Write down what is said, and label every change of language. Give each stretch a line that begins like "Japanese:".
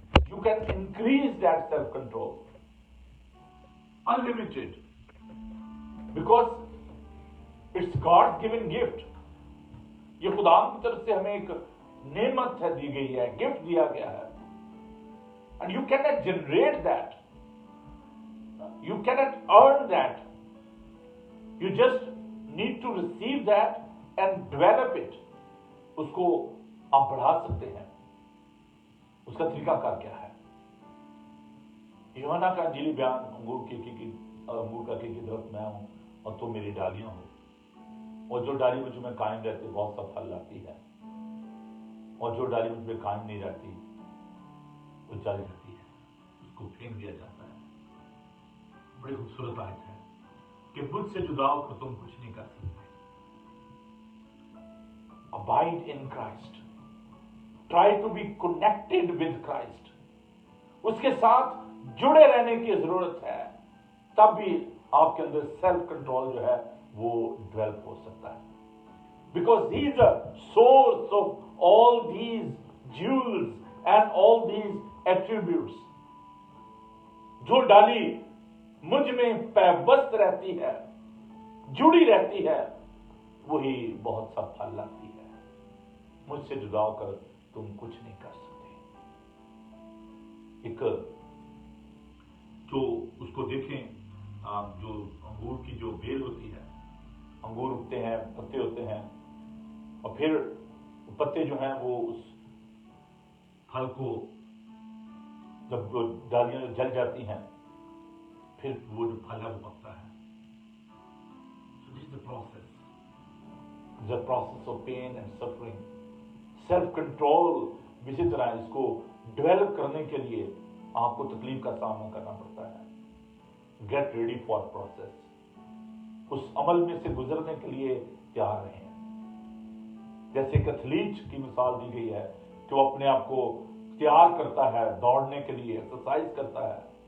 English: You can increase that self control, unlimited, because it's God's given gift.
Hindi: ये खुदा की तरफ से हमें एक नेमत है दी गई है, गिफ्ट दिया गया है.
English: And you cannot generate that. You cannot earn that. You just need to receive that and develop it.
Hindi: उसको आप बढ़ा सकते हैं. उसका तरीकाकार क्या है? यूहन्ना का इंजीली बयान, अंगूर का केकी दरख्त मैं हूं और तुम मेरी डालियां हो, और जो डाली मुझ में कायम रहती बहुत सा फल लाती है, और जो डाली मुझ में कायम नहीं रहती वो जल जाती है, उसको फेंक दिया जाता है. बड़ी खूबसूरत आयत है कि मुझसे जुदा होकर तुम कुछ नहीं कर सकते.
English: Abide in Christ. Try to be connected with Christ.
Hindi: उसके साथ जुड़े रहने की जरूरत है, तब भी आपके अंदर सेल्फ कंट्रोल जो है वो डेवलप हो सकता है.
English: Because he is the source of all these jewels and all these attributes.
Hindi: जो डाली मुझ में पैबस्त रहती है, जुड़ी रहती है, वही बहुत सा फल लाती है. मुझसे जुदा होकर तुम कुछ नहीं कर सकते. एक जो उसको देखें, जो अंगूर की जो बेल होती है, अंगूर उगते हैं, पत्ते होते हैं, और फिर पत्ते जो हैं वो उस फल को, जब वो डालियां जल जाती हैं, फिर वो जो फल है वो पकता है.
English: So this is the process. The process of pain and suffering.
Hindi: Self control इसी तरह इसको डेवलप करने के लिए आपको तकलीफ का सामना करना पड़ता है.
English: Get ready for process.
Hindi: उस अमल में से गुजरने के लिए तैयार रहें. जैसे एक एथलीट की मिसाल दी गई है कि वो अपने आप को तैयार करता है दौड़ने के लिए, एक्सरसाइज करता है.